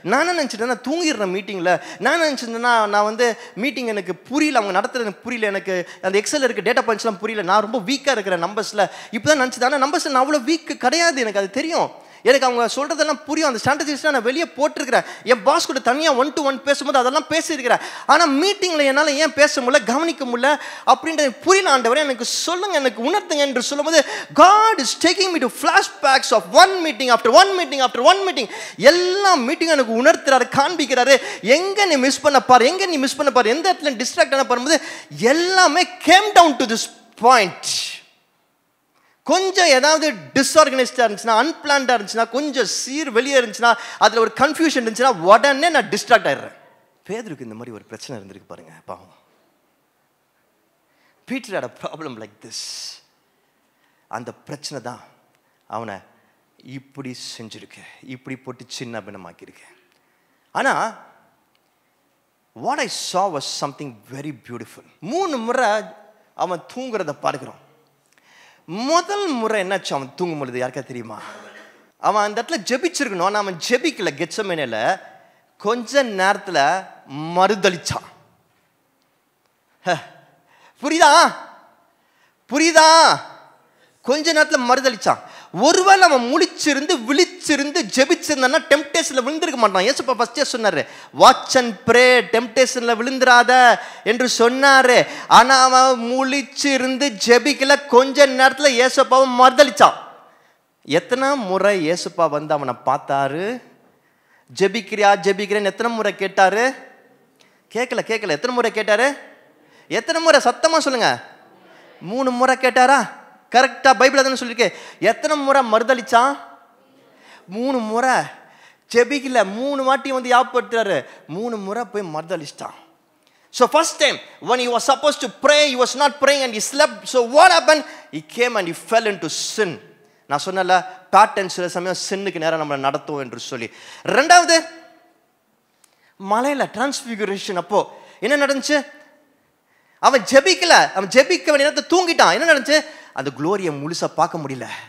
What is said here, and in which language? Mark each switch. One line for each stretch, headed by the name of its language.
Tamil: நான் நினச்சிட்டேன் நான் தூங்கிடுறேன் மீட்டிங்கில், நான் நினச்சிருந்தேன்னா நான் மீட்டிங் எனக்கு புரியல, அவங்க நடத்துறது எனக்கு புரியல, எனக்கு அந்த எக்ஸல் இருக்க டேட்டா பாயிண்ட்ஸ்லாம் புரியல, நான் ரொம்ப வீக்காக இருக்கிறேன் நம்பர்ஸில். இப்போ தான் நினச்சிது, ஆனால் நம்பர்ஸில் நான் அவ்வளோ வீக்கு கிடையாது, எனக்கு அது தெரியும். எனக்கு அவங்க சொல்கிறதெல்லாம் புரியும். அந்த ஸ்ட்ராட்டஜிஸ்லாம் நான் வெளியே போட்டிருக்கிறேன். என் பாஸ் கூட தனியாக 1-to-1 பேசும்போது அதெல்லாம் பேசியிருக்கிறேன். ஆனால் மீட்டிங்கில் என்னால் ஏன் பேச முடியல, கவனிக்க முடியல அப்படின்றது புரியல. ஆண்டவரே எனக்கு சொல்லுங்கள், எனக்கு உணர்த்துங்க என்று சொல்லும்போது
English: God is taking me to flashbacks of one meeting after one meeting after one meeting.
Tamil: எல்லா மீட்டிங்கும் எனக்கு உணர்த்துறாரு, காண்பிக்கிறாரு. எங்கே நீ மிஸ் பண்ண பாரு, எங்கே நீ மிஸ் பண்ண பாரு, எந்த இடத்துல டிஸ்ட்ராக்ட் ஆன பாரும்போது எல்லாமே
English: came down to this point.
Tamil: கொஞ்சம் ஏதாவது டிஸ்ஆர்கனைஸ்டாக இருந்துச்சுன்னா, அன்பிளான்டாக இருந்துச்சுன்னா, கொஞ்சம் சீர் வெளியே இருந்துச்சுன்னா, அதில் ஒரு கன்ஃபியூஷன் இருந்துச்சுன்னா உடனே நான் டிஸ்ட்ராக்ட் ஆகிடுறேன். பேதுருக்கு இந்த மாதிரி ஒரு பிரச்சனை இருந்திருக்கு பாருங்க, பாவம்.
English: Peter had a problem like this.
Tamil: அந்த பிரச்சனை தான் அவனை இப்படி செஞ்சிருக்கு, இப்படி போட்டு சின்ன பின்னமாக்கியிருக்கு. ஆனால்
English: what I saw was something very beautiful.
Tamil: 3 முறை அவன் தூங்குறத பார்க்கிறோம். முதல் முறை என்னாச்சு, அவன் தூங்கும் பொழுது யாருக்கா தெரியுமா, அவன் அந்த இடத்துல ஜெபிச்சிருக்கணும். ஆனால் அவன் ஜெபிக்கல. கெத்செமனேல கொஞ்ச நேரத்தில் மறுதளிச்சான். புரியுதா புரியுதா கொஞ்ச நேரத்தில் மறுதளிச்சான். ஒருவேளை அவன் முழிச்சிருந்து விழிச்சிருந்து ஜெபிச்சிருந்தான்னா டெம்ப்டேஷன்ல விழுந்திருக்க மாட்டான். ஏசப்பா ஃபர்ஸ்டே சொன்னாரு,
English: watch and pray,
Tamil: டெம்ப்டேஷன்ல விழுந்துராத என்று சொன்னாரு. ஆனா அவன் முழிச்சிருந்து ஜெபிக்கல. கொஞ்ச நேரத்துல ஏசப்பாவை மறுதளிச்சான். எத்தனை முறை ஏசப்பா அவனை பார்த்தாரு, ஜெபிக்கிறியா ஜெபிக்கிறேன்னு எத்தனை முறை கேட்டாரு? கேட்கல. எத்தனை முறை கேட்டாரு? எத்தனை முறை? சத்தமா சொல்லுங்க. 3 முறை கேட்டாரா? கரெக்டா பைபிள் தானே சொல்லிருக்கு. எத்தனை முறை மறுதளிச்சான்? 3 முறை. ஜெபிக்கல, 3 வாட்டி ஞாபகப்படுத்துறாரு, 3 முறை போய் மறுதளிச்சிட்டான்.
English: So first time when he was supposed to pray, he was not praying and he slept. So what happened? He came and he fell into sin.
Tamil: நான் சொன்னல பேட்டர்ன் சில சமயம் சின்னுக்கு நேரம் நம்மளை நடத்தும் என்று சொல்லி. ரெண்டாவது மலையில டிரான்ஸ்பிகுரேஷன் அப்போ என்ன நடந்துச்சு? அவன் ஜெபிக்கல, அவன் ஜெபிக்க வேண்டிய நேரத்தை தூங்கிட்டான். என்ன நடந்துச்சு? அந்த குளோரியை முழுசா பார்க்க முடியல.